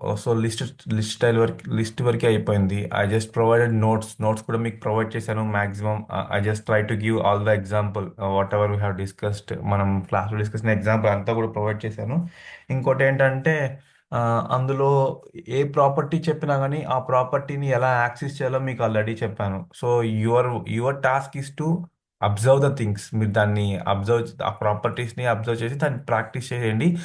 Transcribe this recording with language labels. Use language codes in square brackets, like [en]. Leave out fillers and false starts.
[en] So list [te] వరకు అయిపోయింది. [en] I just provided notes [te] కూడా మీకు ప్రొవైడ్ చేశాను [en] Maximum. I just try to give all the example whatever we have discussed. [te] మనం క్లాస్లో డిస్కస్ చేసిన ఎగ్జాంపుల్ అంతా కూడా ప్రొవైడ్ చేశాను. ఇంకోటి ఏంటంటే అందులో ఏ ప్రాపర్టీ చెప్పినా కానీ ఆ ప్రాపర్టీని ఎలా యాక్సెస్ చేయాలో మీకు ఆల్రెడీ చెప్పాను. [en] So your task is to observe the things. [te] మీరు దాన్ని ఆ ప్రాపర్టీస్ని అబ్జర్వ్ చేసి దాన్ని ప్రాక్టీస్ చేయండి.